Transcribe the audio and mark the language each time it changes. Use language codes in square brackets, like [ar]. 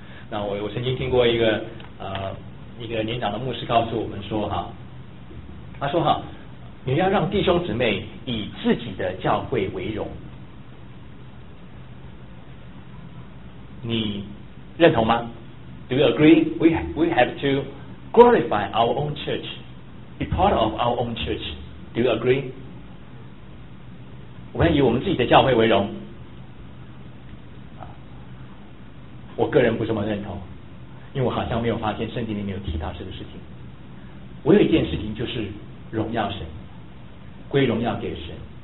[zh] 那我曾经听过一个一个年长的牧师告诉我们说哈，他说哈，你要让弟兄姊妹以自己的教会为荣，你认同吗？ [en] Do you agree? We have to glorify our own church, be part of our own church. Do you agree? [zh] 我们要以我们自己的教会为荣。我个人不这么认同，因为我好像没有发现圣经里面有提到这个事情。我有一件事情就是荣耀神，归荣耀给神。